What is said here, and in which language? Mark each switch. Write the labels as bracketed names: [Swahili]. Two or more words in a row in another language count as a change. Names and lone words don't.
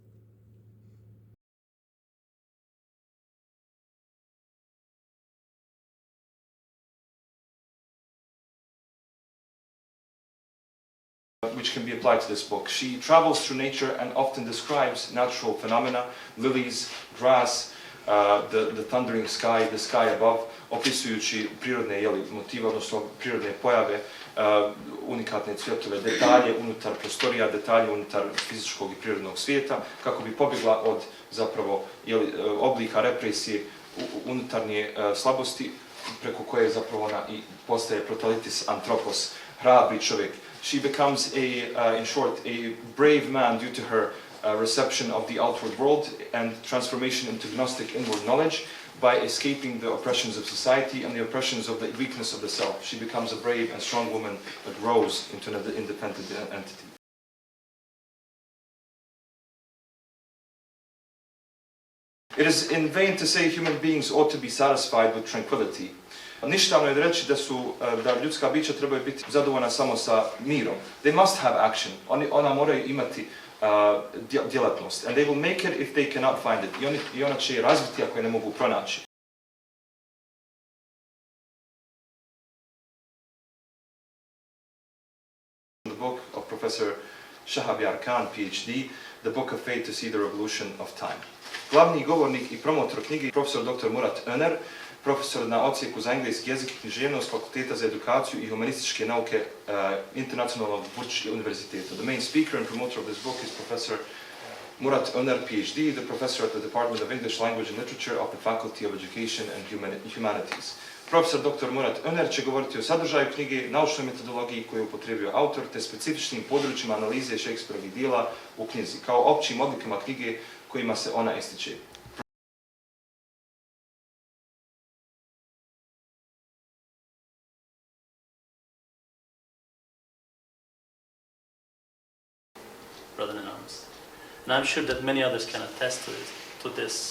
[English] Which can be applied to this book. She travels through nature and often describes natural phenomena, lilies, grass, the thundering sky, the sky above, [Bosnian] opisujući prirodne motive, odnosno prirodne pojave, unikatne cvjetove, detalje unutar prostorija, detalje unutar fizičkog i prirodnog svijeta, kako bi pobjegla od zapravo oblika represije unutarnje slabosti, preko koje zapravo ona i postaje [Greek] protalitis anthropos, [Bosnian] hrabri čovjek. [English] She becomes in short, a brave man due to her reception of the outward world and transformation into gnostic inward knowledge by escaping the oppressions of society and the oppressions of the weakness of the self. She becomes a brave and strong woman that grows into an independent entity. It is in vain to say human beings ought to be satisfied with tranquility. [Bosnian] Ništavno je reći da ljudska bića trebaju biti zadovoljna samo sa mirom. [English] They must have action. [Bosnian] Ona moraju imati djelatnost. [English] And they will make it if they cannot find it. [Bosnian] I ona će je razviti ako je ne mogu pronaći. [English] The book of Professor Shahaba Yar Khana, PhD, The Book of Fate to See the Revolution of Time. [Bosnian] Glavni govornik i promotor knjige je profesor dr. Murat Öner, profesor na odsjeku za engleski jezik i književnost Fakulteta za edukaciju i humanističke nauke Internacionalnog univerziteta. [English] The main speaker and promoter of this book is Professor Murat Öner, PhD, the professor at the Department of English Language and Literature of the Faculty of Education and Humanities. [Bosnian] Profesor dr. Murat Öner će govoriti o sadržaju knjige, naučnoj metodologiji koju je upotrijebio autor, te specifičnim područjima analize Shakespeareovih dijela u knjizi, kao općim odlikama knjige kojima se ona ističe. [English] Brother in arms. And I'm sure that many others can attest to this.